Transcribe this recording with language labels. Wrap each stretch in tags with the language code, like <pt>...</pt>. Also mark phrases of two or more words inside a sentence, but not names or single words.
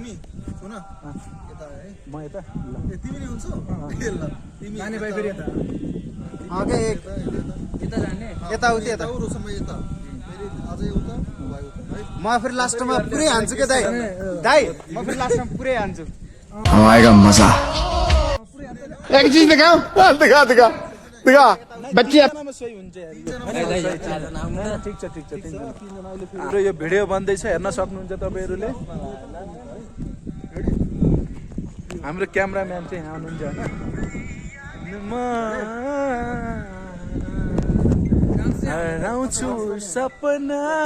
<ne>तिमी सुन यता है म यता ए तिमी नि हुन्छौ ल तिमी जाने भाइ फेरि यता अगे यता जाने यताउति यता रोशन भाइ यता फेरि अझै उता भाइ उता है म फेरि लास्टमा पुरै हान्छु के दाइ दाइ म फेरि लास्टमा पुरै हान्छु</ne> <hi>आएगा मजा एक चीज दिखाओ दिखा दिखा दिखा बच्चे</hi> <ne>सही हुन्छ ठिक छ हाम्रो यो भिडियो बन्दैछ हेर्न सक्नुहुन्छ तपाईँहरूले हाम्रो क्यामेराम्यान चाहिँ यहाँ हुनुहुन्छ होइन हराउँछु सपना</ne>